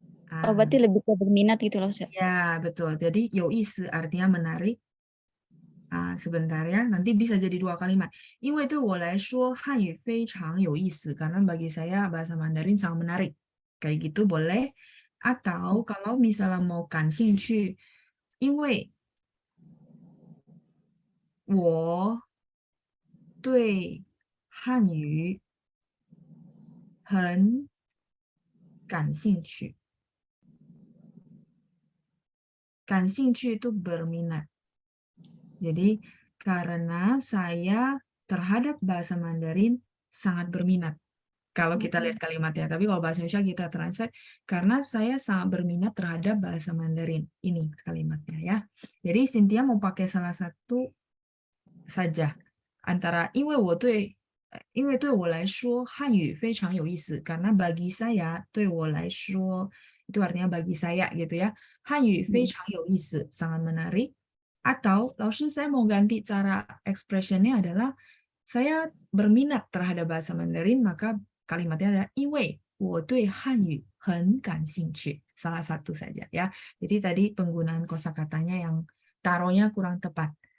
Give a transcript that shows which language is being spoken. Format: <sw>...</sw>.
<id>Berarti lebih ke berminat gitu loh, Ustaz. Ya, betul. Jadi 有意思 artinya menarik. Sebentar ya, nanti bisa jadi 2 kalimat.</id> <zh>因为对我来说汉语非常有意思,</zh> <id>karena bagi saya bahasa Mandarin sangat menarik. Kayak gitu boleh. Atau kalau misalnya mau</id> <zh>感兴趣, 因为我对汉语很感兴趣.</zh> <id>感兴趣 itu berminat. Jadi, karena saya terhadap bahasa Mandarin sangat berminat. Kalau kita lihat kalimatnya. Tapi kalau bahasa Indonesia kita translate, karena saya sangat berminat terhadap bahasa Mandarin. Ini kalimatnya ya. Jadi, Cynthia mau pakai salah satu saja.</id> <zh>Antara 因为对我来说汉语非常有意思.</zh> <id>Karena bagi saya,</id> <zh>对我来说,</zh> <id>itu artinya bagi saya gitu ya.</id> <zh>汉语非常有意思,</zh> <id>sangat menarik. Atau, 老师 saya mau ganti cara expressionnya adalah saya berminat terhadap bahasa Mandarin, maka kalimatnya adalah</id> <zh>因为我对汉语很感兴趣.</zh> <id>Salah satu saja ya. Jadi tadi penggunaan kosakatanya yang taruhnya kurang tepat.</id>